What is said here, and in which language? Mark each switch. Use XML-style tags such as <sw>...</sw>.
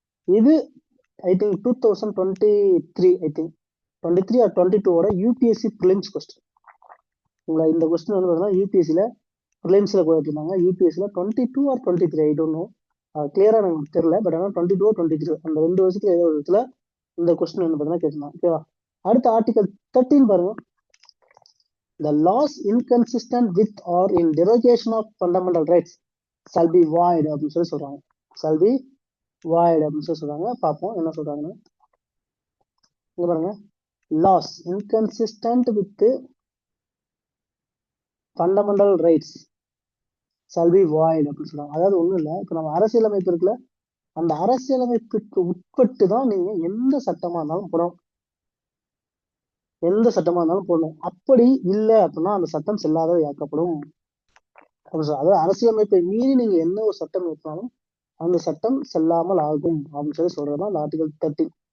<ta>இது I think 2023 I think 23 R 22 UPSC films question. இந்த question வந்து பார்த்தீங்கன்னா யூபிஎஸ்சில பிலிம்ஸ்ல போயிருந்தாங்க. யூபிஎஸ்சில 22 ஆர் 23 ஐ டோன்ட் நோ, கிளியரா எனக்கு தெரியல. பட் ஆனால் 22 23 அந்த 2 வருஷத்துல ஏதோ ஒரு விதத்துல இந்த கொஸ்டின் வந்து பார்த்தீங்கன்னா கேட்டிருந்தாங்க. ஓகேவா, அடுத்த ஆர்டிகல் 13 பாருங்க.</ta> <en>The laws inconsistent with or in derogation of fundamental rights shall be void</en> <ta>அப்படின்னு சொல்லி சொல்றாங்க.</ta> <en>shall be</en> <ta>void அப்படின்னு சொல்றாங்க. பார்ப்போம் என்ன சொல்றாங்கன்னு. இங்க பாருங்க,</ta> <en>laws inconsistent with fundamental rights shall be void</en> <ta>அப்படின்னு சொல்றாங்க. அதாவது ஒண்ணும் இல்லை, இப்ப நம்ம அரசியலமைப்பு இருக்குல்ல, அந்த அரசியலமைப்புக்கு உட்பட்டு தான் நீங்க எந்த சட்டமா இருந்தாலும் போடணும், எந்த சட்டமா இருந்தாலும் போடணும். அப்படி இல்லை அப்படின்னா அந்த சட்டம் செல்லாதவையாக்கப்படும் அப்படின்னு சொல்றாங்க. அதாவது அரசியலமைப்பை மீறி நீங்க என்ன ஒரு சட்டம் ஏற்றாலும் அந்த சட்டம் செல்லாமல் ஆகும் அப்படின்னு சொல்றதுதான் அந்த ஆர்டிகல் 13.</ta>